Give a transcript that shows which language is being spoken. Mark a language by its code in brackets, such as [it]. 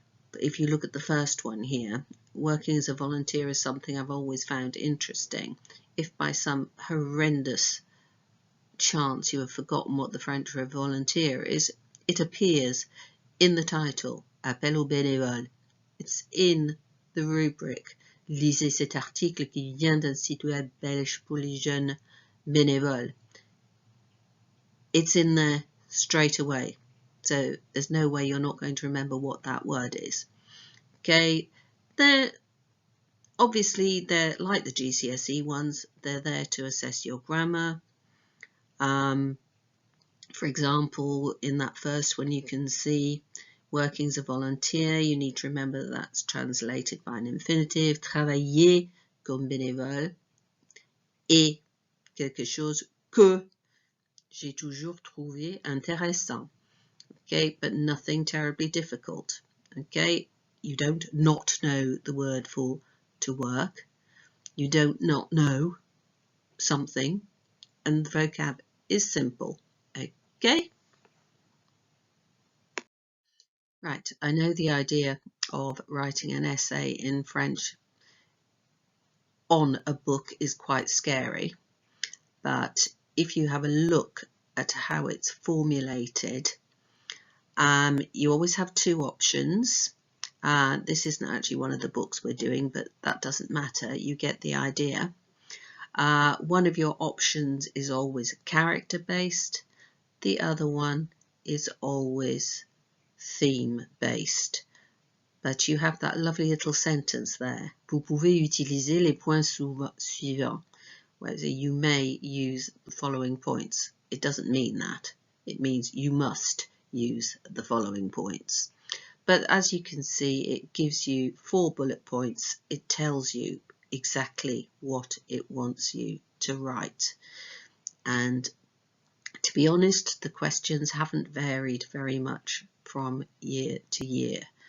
[en] But if you look at the first one here, working as a volunteer is something I've always found interesting. If by some horrendous chance you have forgotten what the French for volunteer is, it appears in the title, [fr] Appel aux bénévoles. [en] It's in the rubric. [fr] Lisez cet article qui vient d'un site web belge pour les jeunes bénévoles. [en] It's in there straight away. So there's no way you're not going to remember what that word is. Okay, obviously they're like the GCSE ones. They're there to assess your grammar. For example, in that first one you can see working as a volunteer. You need to remember that that's translated by an infinitive. [fr] Travailler comme bénévole est quelque chose que j'ai toujours trouvé intéressant. [en] Okay, but nothing terribly difficult. Okay, you don't not know the word for to work. You don't not know something, and the vocab is simple. Okay. Right, I know the idea of writing an essay in French on a book is quite scary, but if you have a look at how it's formulated, you always have two options. This isn't actually one of the books we're doing, but that doesn't matter. You get the idea. One of your options is always character-based. The other one is always theme-based. But you have that lovely little sentence there. [fr] Vous pouvez utiliser les points suivants. [en] Where you may use the following points. it doesn't mean that. It means you must use the following points. But as you can see, it gives you 4 bullet points. It tells you exactly what it wants you to write. And to be honest, the questions haven't varied very much from year to year.